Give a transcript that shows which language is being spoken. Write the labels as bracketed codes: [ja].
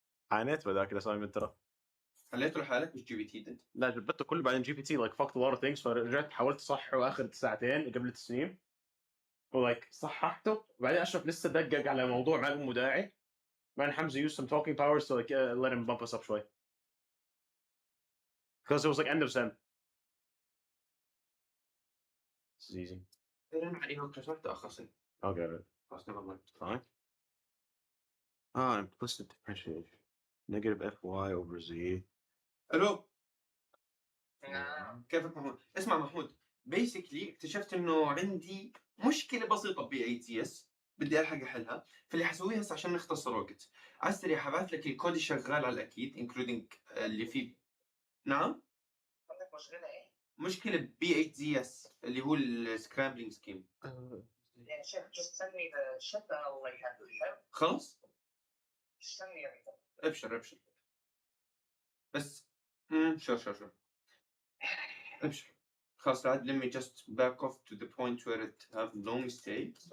[ar] عانيت بذاك الأسايمنت ترى. خليته لحالك مش جي بي تي انت؟ لا جبته كله بعدين جي بي تي [en] like fucked a lot of things [ar] فرجعت حاولت أصححه آخر ساعتين قبل التسليم. ولايك صححته وبعدين أشرف لسه دقق على موضوع ما له داعي. [en] بعدين Hamza used some talking powers to like let him bump us up شوي. Because it was like end of sem. This is easy. [ar] أنا عليهم كسرت أخصي. [en] Okay. خلاص never mind. Fine. Implicit differentiation. Negative FY over Z. [ar] ألو. كيفك محمود؟ اسمع محمود. basically اكتشفت إنه عندي مشكلة بسيطة ب8CS بدي ألحق أحلها. فاللي حسويها هسه عشان نختصر وقت. عسري حبعت لك الكود شغال على الأكيد including اللي فيه. نعم؟ عندك مشكلة إيه؟ مشكلة B8ZS اللي هو السكرامبلينج سكيم. [en] Yeah, sure. Just send me the ship and I'll like handle it. [ar] خلاص؟ [en] Just send me everything. [ar] ابشر. بس sure. ابشر. خلاص عاد [en] let me just back off to the point where it have no mistakes.